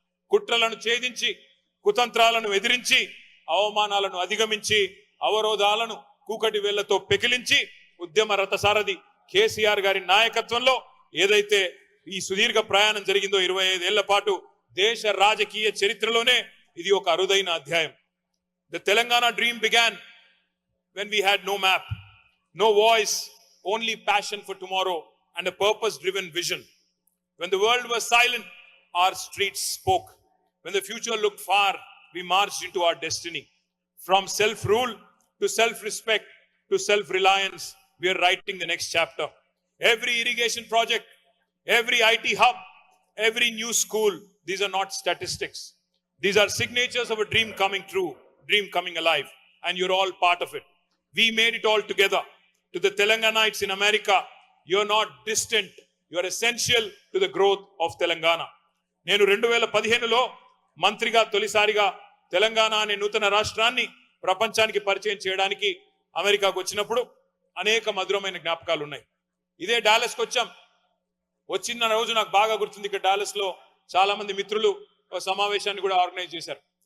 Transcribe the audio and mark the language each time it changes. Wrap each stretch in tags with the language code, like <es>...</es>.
<te>కుట్రలను ఛేదించి, కుతంత్రాలను ఎదిరించి, అవమానాలను అధిగమించి, అవరోధాలను కూకటి వేళ్లతో పెకిలించి ఉద్యమ రథసారథి కేసీఆర్ గారి నాయకత్వంలో ఏదైతే ఈ సుదీర్ఘ ప్రయాణం జరిగిందో 25 ఏళ్ల పాటు దేశ రాజకీయ చరిత్రలోనే ఇది ఒక అరుదైన అధ్యాయం.</te> <en>The Telangana dream began when we had no map, no voice, only passion for tomorrow and a purpose-driven vision. When the world was silent, our streets spoke. When the future looked far, we marched into our destiny. From self-rule to self-respect to self-reliance, we are writing the next chapter. Every irrigation project, every IT hub, every new school, these are not statistics. These are signatures of a dream coming true, dream coming alive, and you're all part of it. We made it all together. To the Telanganites in America, you're not distant, you are essential to the growth of Telangana.</en> <te>నేను 2015లో మంత్రిగా తొలిసారిగా తెలంగాణ అనే నూతన రాష్ట్రాన్ని ప్రపంచానికి పరిచయం చేయడానికి అమెరికాకు వచ్చినప్పుడు అనేక మధురమైన జ్ఞాపకాలు ఉన్నాయి. ఇదే డాలస్కి వచ్చాం. వచ్చిన రోజు నాకు బాగా గుర్తుంది. ఇక్కడ డాలస్ లో చాలా మంది మిత్రులు ఒక సమావేశాన్ని కూడా ఆర్గనైజ్ చేశారు.</te>